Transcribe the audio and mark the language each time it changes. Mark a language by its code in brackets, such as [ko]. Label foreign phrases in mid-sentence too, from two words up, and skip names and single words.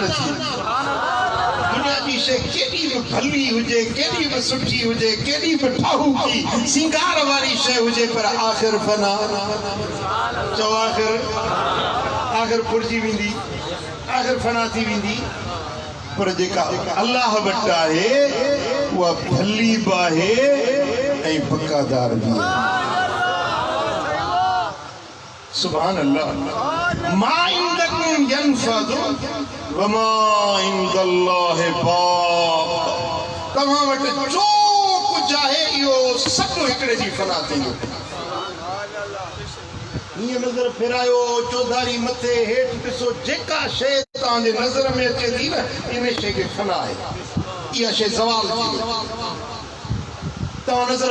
[sd] थींदी दुनिया जी शइ केॾी बि भली हुजे केॾी बि सुठी हुजे केॾी बि ठाहूकी सिंगार वारी शइ हुजे पर आख़िर फना चओ आख़िर फुरिजी वेंदी आख़िर फना थी वेंदी पर जेका अल्लाह वटि आहे उहा भली बि आहे ऐं बकादार भी [ar] سبحان الله ما عندكم ينفد و ما عند الله باق [sd] तव्हां वटि जो कुझु आहे इहो सभु हिकिड़े जी फना थींदो हीअं नज़र फेरायो चौधारी मथे हेठि ॾिसो जेका शइ तव्हांजे नज़र में अचे थी न इन शइ खे फना आहे इहा शइ ज़वाल थी तव्हां नज़र